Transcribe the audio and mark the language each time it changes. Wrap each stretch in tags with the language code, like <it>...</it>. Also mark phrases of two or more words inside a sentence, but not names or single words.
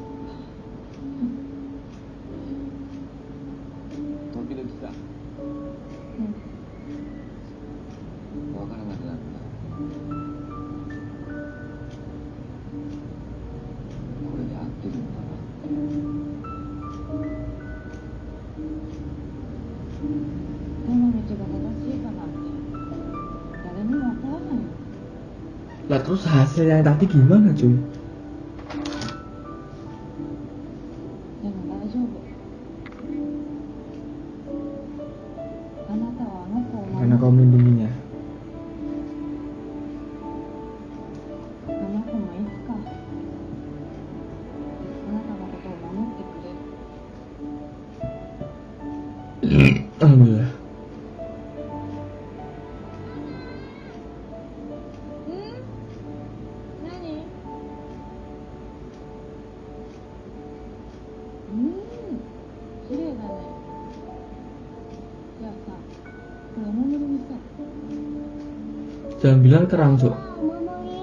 <ja>時々さ、わからなくなるんだ。これで合ってるのかなって。どの道が正しいかなんて誰にもわからないよ。</ja> <id>lah terus hasil yang tadi gimana cuy?</id> <ja>でも大丈夫。あなたはあの子を</ja> <id>Karena</id> <ja>守</ja> <id>kau</id> <ja>る。</ja> <id>melindunginya.</id> <ja>あの子もいつかあなたのことを守ってくれる。 Alhamdulillah. 何？綺麗だね。じゃあさ、これお守りにさ。</ja> <id>Jangan bilang terang cuk.</id> <ja>お守り。</ja>